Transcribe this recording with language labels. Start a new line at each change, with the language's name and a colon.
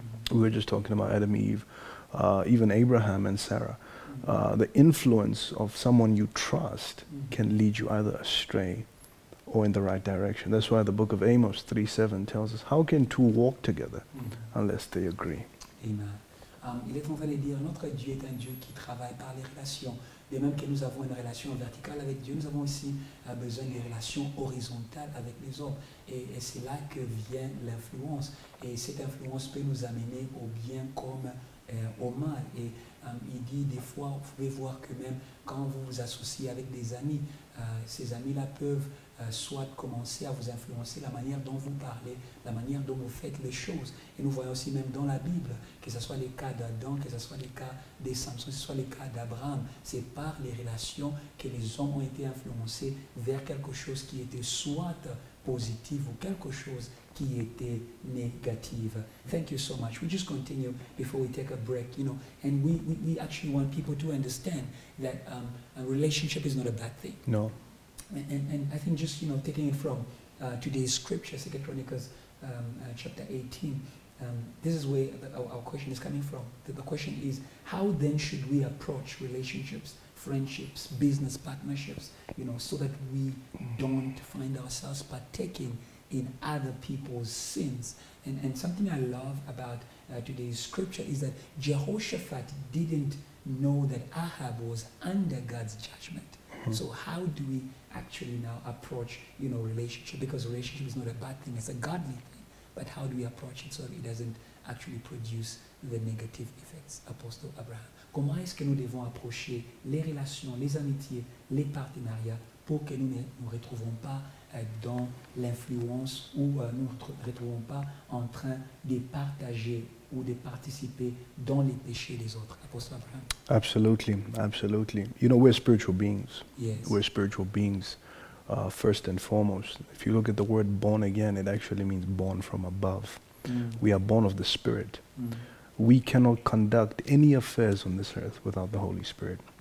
English: We were just talking about Adam, Eve. Even Abraham and Sarah. The influence of someone you trust can lead you either astray or in the right direction. That's why the book of Amos 3:7 tells us, how can two walk together unless they agree? Amen.
French: Il est en train de dire, notre Dieu est un Dieu qui travaille par les relations. De même que nous avons une relation verticale avec Dieu, nous avons aussi besoin de relations horizontales avec les hommes. Et c'est là que vient l'influence. Et cette influence peut nous amener au bien comme au mal. Et il dit des fois, vous pouvez voir que même quand vous vous associez avec des amis, ces amis-là peuvent soit commencer à vous influencer la manière dont vous parlez, la manière dont vous faites les choses. Et nous voyons aussi même dans la Bible, que ce soit les cas d'Adam, que ce soit les cas de Samson, que ce soit les cas d'Abraham, c'est par les relations que les hommes ont été influencés vers quelque chose qui était soit positif ou quelque chose qui était négatif.
English: Thank you so much. We just continue before we take a break, and we actually want people to understand that a relationship is not a bad thing. No. And I think just, taking it from today's scripture, 2 Chronicles chapter 18, this is where our question is coming from. The question is, how then should we approach relationships, friendships, business partnerships, so that we don't find ourselves partaking in other people's sins? And something I love about today's scripture is that Jehoshaphat didn't know that Ahab was under God's judgment. So how do we actually now approach, relationship? Because relationship is not a bad thing, it's a godly thing. But how do we approach it so that it doesn't actually produce the negative effects?
French: Apostle Abraham, comment est-ce que nous devons approcher les relations, les amitiés, les partenariats pour que nous ne nous retrouvons pas dans l'influence ou nous ne nous retrouvons pas en train de partager ou de participer dans les péchés des autres?
English: Apostle Abraham. Absolutely, absolutely. We're spiritual beings. Yes. We're spiritual beings, first and foremost. If you look at the word born again, it actually means born from above. We are born of the Spirit. We cannot conduct any affairs on this earth without the Holy Spirit.